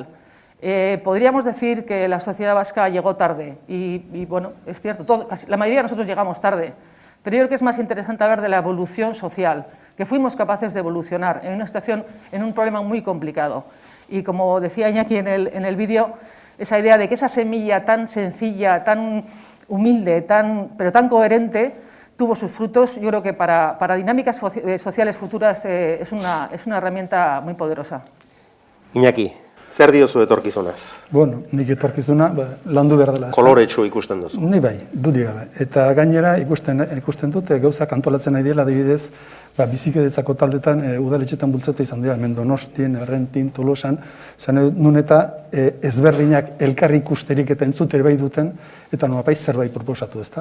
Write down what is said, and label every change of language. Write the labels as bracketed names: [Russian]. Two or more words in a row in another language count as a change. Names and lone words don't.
[Spanish] Podríamos decir que la sociedad vasca llegó tarde y bueno, es cierto, la mayoría de nosotros llegamos tarde, pero yo creo que es más interesante hablar de la evolución social, que fuimos capaces de evolucionar en una situación, en un problema muy complicado. Y como decía Iñaki en el vídeo, esa idea de que esa semilla tan sencilla, tan humilde, pero tan coherente, tuvo sus frutos. Yo creo que para dinámicas sociales futuras es una herramienta muy poderosa. [Basque] Iñaki, zer diozu etorkizunaz? Bueno, nik etorkizuna landu behar dela. Koloretsu ikusten duzu. Ni bai, dudik gabe. Eta gainera ikusten dut gauzak antolatzen nahi dela, adibidez, bizikedetzako taldetan udaletxetan bultzatu izan dira, hemen Donostien, Errentin, Tolosan, nun eta ezberdinak elkarri ikusterik eta entzuteri bai duten, eta nolapait zerbait proposatu, ezta?